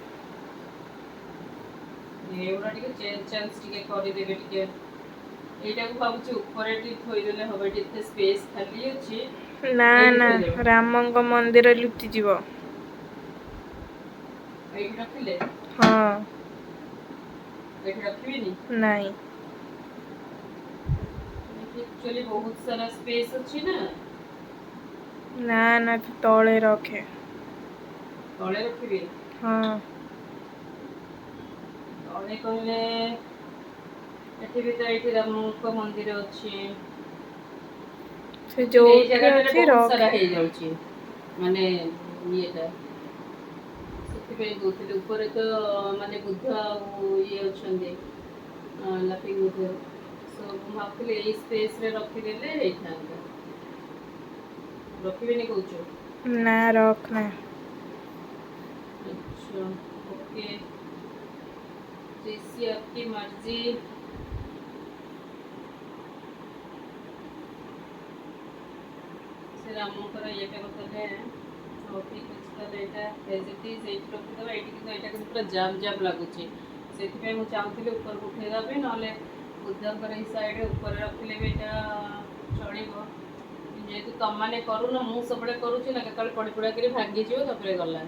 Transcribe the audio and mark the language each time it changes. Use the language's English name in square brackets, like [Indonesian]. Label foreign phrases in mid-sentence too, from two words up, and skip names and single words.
[Odia] ଏଗୁଡ଼ା ଟିକେ ଚେଞ୍ଜ ଟିକେ କରିଦେବେ ଟିକେ। ଏଇଟାକୁ ଭାବୁଛି ଉପରେ ଟିକେ ଥୋଇଦେଲେ ହବ। ଏଠି ଏତେ ସ୍ପେସ୍ ଖାଲି ଅଛି। ନା ଏଇଠି ନା, ଥୋଇଦେବେ। ରାମଙ୍କ ମନ୍ଦିର ଲୁଚିଯିବ। ଏଇଠି ରଖିଲେ ହଁ। ଏଇଠି ରଖିବିନି। ନାଇଁ। ଏକ୍ଚୁଆଲି ବହୁତ ସାରା ସ୍ପେସ୍ ଅଛି ନା। ନା ନା, ତୁ ତଳେ ରଖେ। ତଳେ ରଖିବି। ହଁ। ତଳେ କହିଲେ ଏଠି ବି ତ ଏଇଠି ରାମଙ୍କ ମନ୍ଦିର ଅଛି। ସେ ଏଇ ଯୋଉଠି ଜାଗାଟାରେ ଅଛି ବହୁତ ସାରା ରଖେ। ହେଇଯାଉଛି ମାନେ ଇଏଟା। ସେଥିପାଇଁ କହୁଥିଲି ଉପରେ ତ ମାନେ ବୁଦ୍ଧ ଆଉ ଇଏ ଅଛନ୍ତି, ଲାଫିଙ୍ଗ ବୁଦ୍ଧ। ସୋ ମୁଁ ଭାବୁଥିଲି ଏଇ ସ୍ପେସରେ ରଖିଦେଲେ ହେଇଥାନ୍ତା। ରଖିବେନି କହୁଛୁ? ନା, ରଖନା। [Hindi] अच्छा ओके, जैसी आपकी मर्जी। [Odia] से रामଙ୍କର ଇଏଟା କରିଦେଲେ ହଉ ଠିକ୍ ଅଛି। ତାହେଲେ ଏଇଟା ଏଜିଟି ସେଇଠି ରଖିଦେବା। ଏଇଠି କିନ୍ତୁ ଏଇଟା କିନ୍ତୁ ପୁରା ଜାମ୍ ଜାମ୍ ଲାଗୁଛି। ସେଥିପାଇଁ ମୁଁ ଚାହୁଁଥିଲି ଉପରକୁ ଉଠେଇଦେବା ପାଇଁ, ନହେଲେ ବୁଦ୍ଧଙ୍କର ଏଇ ସାଇଡ଼୍ ଉପରେ ରଖିଲେ ବି ଏଇଟା ଚଳିବ। ଯେହେତୁ ତମମାନେ କରୁନ, ମୁଁ ସବୁବେଳେ କରୁଛି ନା, କେତେବେଳେ ପଡ଼ି ପଡ଼ାକିରି ଭାଙ୍ଗିଯିବ, ତାପରେ ଗଲା।